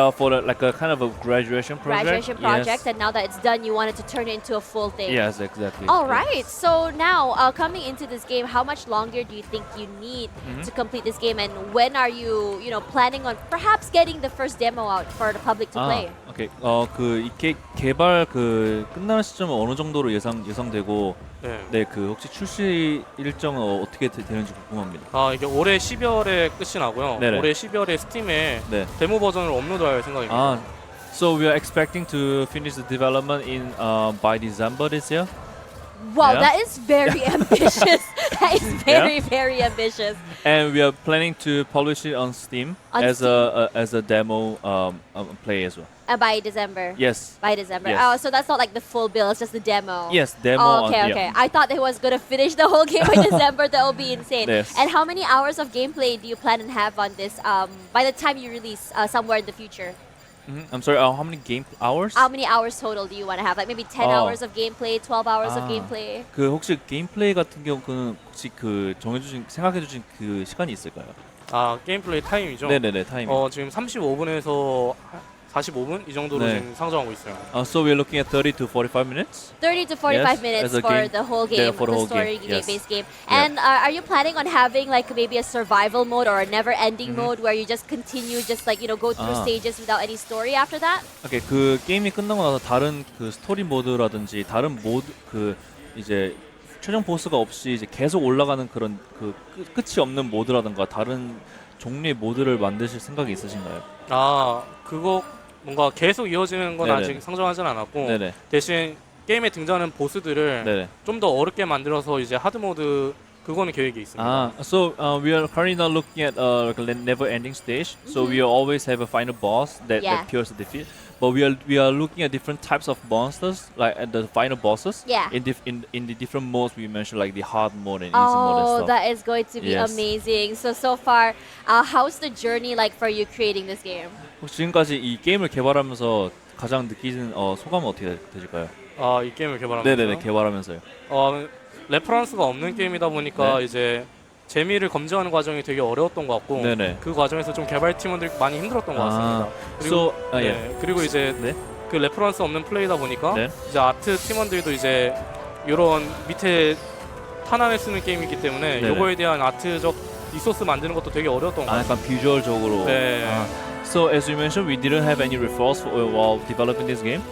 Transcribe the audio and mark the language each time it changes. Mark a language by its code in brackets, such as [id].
[en] For like a kind of a graduation project. Graduation project, Yes. and now that it's done, you wanted to turn it into a full thing. Yes, exactly. All right. So now, coming into this game, how much longer do you think you need to complete this game, and when are you, planning on perhaps getting the first demo out for the public to play? [ko] 오케이. 이게 개발 끝나는 시점은 어느 정도로 예상되고, 네. 혹시 출시 일정은 어떻게 되는지 궁금합니다. 이게 올해 12월에 끝이 나고요. 네네. 올해 12월에 스팀에 네. 데모 버전을 업로드할 생각입니다. [en] So we are expecting to finish the development in by December this year. Wow, Yeah. that is very ambitious. That is very, very ambitious. And we are planning to publish it on Steam On as Steam. as a demo play as well. By December. Yes. By December. Yes. Oh, so that's not like the full build, it's just the demo. Yes, demo. Oh, okay, okay. I thought they was gonna finish the whole game by December. That would be insane. Yes. And how many hours of gameplay do you plan and have on this by the time you release somewhere in the future? I'm sorry. How many game hours? How many hours total do you want to have? Like maybe 10 hours of gameplay, 12 hours of gameplay? [ko] 혹시 게임플레이 같은 경우는 혹시 생각해주신 그 시간이 있을까요? 게임 플레이 타임이죠. 네네네 타임. 지금 35분에서 45분 이 정도로 네. 지금 상정하고 있어요. [en] So we're looking at 30 to 45 minutes. 30 to 45 Yes, minutes as a for game. the whole game, Yeah, for the whole story game, yes. based game. Yeah. And are you planning on having like maybe a survival mode or a never-ending mode where you just continue, just like go through stages without any story after that? [ko] 오케이 게임이 끝나고 나서 다른 스토리 모드라든지 다른 모드 이제 최종 보스가 없이 이제 계속 올라가는 그런 끝이 없는 모드라든가 다른 종류의 모드를 만드실 생각이 있으신가요? 그거 뭔가 계속 이어지는 건 네네. 아직 상정하진 않았고 네네. 대신 게임에 등장하는 보스들을 네네. 좀 더 어렵게 만들어서 이제 하드 모드 그거는 계획이 있습니다. [en] So we are currently not looking at like a never-ending stage. So we always have a final boss that appears to defeat. But we are looking at different types of monsters, like at the final bosses. Yeah. In the different modes we mentioned, like the hard mode and easy mode and Oh, stuff. that is going to be Yes. amazing. So far, how's the journey like for you creating this game? [ko] 혹시 지금까지 이 게임을 개발하면서 가장 느끼는 소감은 어떻게 되실까요? 이 게임을 개발하면서 네네네 개발하면서요. 레퍼런스가 없는 게임이다 보니까 네. 이제 재미를 검증하는 과정이 되게 어려웠던 것 같고 네네. 그 과정에서 좀 개발 팀원들이 많이 힘들었던 것 같습니다. 그리고, 그리고 이제 네. 그 레퍼런스 없는 플레이다 보니까 네. 이제 아트 팀원들도 이제 이런 밑에 탄환을 쓰는 게임이기 때문에 네네. 이거에 대한 아트적 리소스 만드는 것도 되게 어려웠던 것 같아요. 약간 비주얼적으로. 네. [en] So as you mentioned, we didn't have any referrals while developing this game.